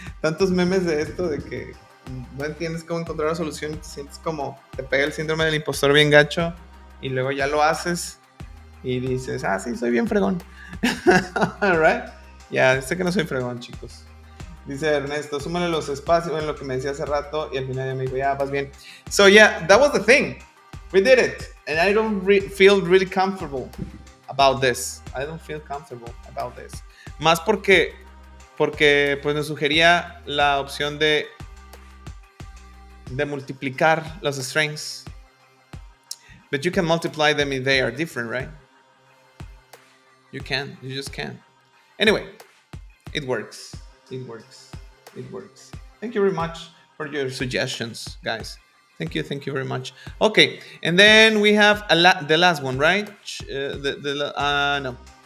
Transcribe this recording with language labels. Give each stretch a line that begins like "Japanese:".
Spanish: Tantos memes de esto de que no entiendes cómo encontrar una solución y te sientes como te pega el síndrome del impostor bien gacho y luego ya lo haces y dices, sí, soy bien fregón.
English: Right?
Spanish: Ya, sé que no soy fregón, chicos. Dice Ernesto, súmale los espacios en lo que me decía hace rato y al final ya me dijo, ya, vas bien.
English: So yeah, that was the thing. We did it. And I don't feel really comfortable about this. I don't feel comfortable about this.
Spanish: Más porque pues nos sugería la opción de multiplicar los strings.
English: But you can multiply them if they are different, right? You just can. Anyway, it works. It works. Thank you very much for your suggestions, guys. Thank you very much. Okay, and then we have the last one, right? No.